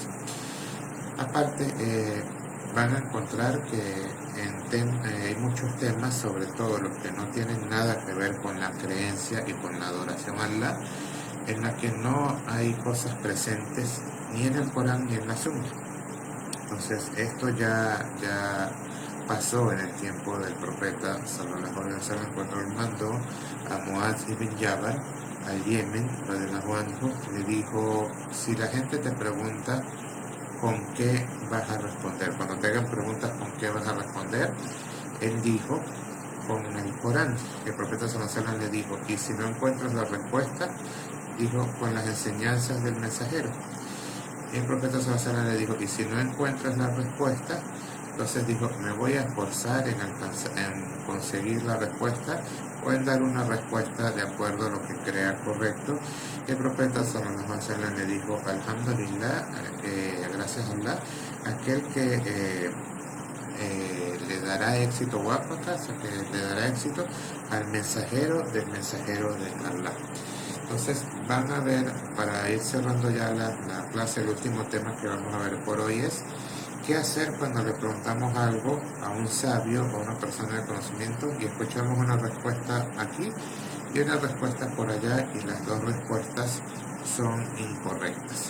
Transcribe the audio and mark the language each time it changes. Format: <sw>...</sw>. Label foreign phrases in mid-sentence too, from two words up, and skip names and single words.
<es>Aparte, van a encontrar que hay muchos temas, sobre todo los que no tienen nada que ver con la creencia y con la adoración a Allah, en la que no hay cosas presentes ni en el Corán ni en la Sunna. Entonces, esto ya pasó en el tiempo del profeta</es> <ar>صلى الله عليه وسلم,</ar> <es>cuando él mandó a Muadh ibn Jabal al Yemen,</es> <ar>رضي الله عنه,</ar> <es>le dijo, si la gente te pregunta con qué vas a responder, cuando te hagan preguntas con qué vas a responder, él dijo, con el Corán. El profeta</es> <ar>صلى الله عليه وسلم</ar> <es>le dijo, y si no encuentras la respuesta, dijo, con las enseñanzas del mensajero. El profeta</es> <ar>صلى الله عليه وسلم</ar> <es>le dijo, y si no encuentras la respuesta, entonces dijo, me voy a esforzar en conseguir la respuesta, o en dar una respuesta de acuerdo a lo que crea correcto. El profeta</es> <ar>صلى الله عليه وسلم</ar> <es>le dijo, alhamdulillah, gracias a Allah, aquel que le dará éxito, que le dará éxito al mensajero del mensajero de Allah. Entonces van a ver, para ir cerrando ya la clase, el último tema que vamos a ver por hoy es qué hacer cuando le preguntamos algo a un sabio o a una persona de conocimiento y escuchamos una respuesta aquí y una respuesta por allá, y las dos respuestas son incorrectas.</es>